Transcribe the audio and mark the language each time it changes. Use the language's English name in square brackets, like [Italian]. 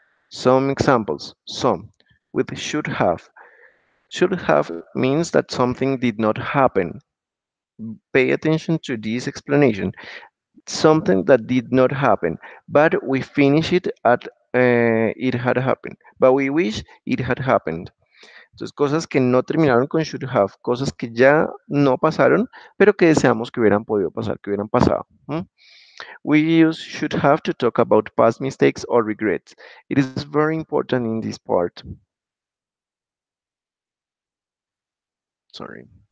[English] Some examples. Some with should have. Should have means that something did not happen. Pay attention to this explanation. Something that did not happen, but we finish it at it had happened, but we wish it had happened. [Spanish] Entonces, cosas que no terminaron con should have, cosas que ya no pasaron, pero que deseamos que hubieran podido pasar, que hubieran pasado. [English] We use should have to talk about past mistakes or regrets. It is very important in this part. Sorry.